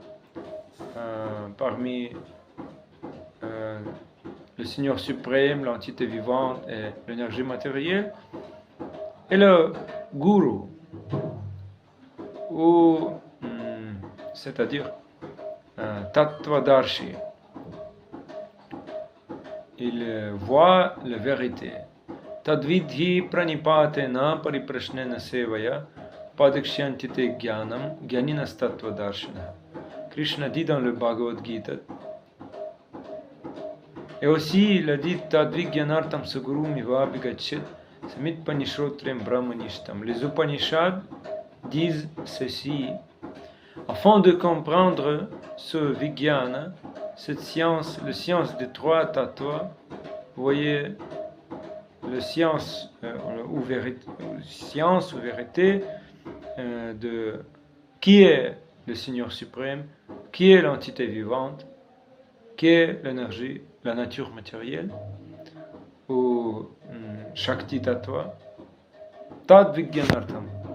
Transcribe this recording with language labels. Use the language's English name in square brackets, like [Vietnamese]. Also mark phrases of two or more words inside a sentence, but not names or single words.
[French] parmi le Seigneur suprême, l'entité vivante et l'énergie matérielle, et le Guru, ou c'est-à-dire Tattvadarshi. Il voit la vérité. [Sanskrit] तद्विद्धि प्रणिपातेन परिप्रश्नेन सेवया उपदेक्ष्यन्ति ते ज्ञानं ज्ञानिनस् तत्त्वदर्शिनः. [French] Krishna dit dans le Bhagavad Gita. Et aussi, il a dit [Sanskrit] तद्विज्ञानार्थं सगुरुम् एव अभिगच्छेत् समित् पाणिः श्रोत्रियं ब्रह्मनिष्ठम्. [French] Les Upanishads disent ceci. Afin de comprendre ce Vijnana, cette science, la science des trois tattvas, vous voyez, la science ou vérité de qui est le Seigneur suprême, qui est l'entité vivante, qui est l'énergie, la nature matérielle, ou [Sanskrit] शक्ति तत्त्व, तद्विज्ञानार्थम्.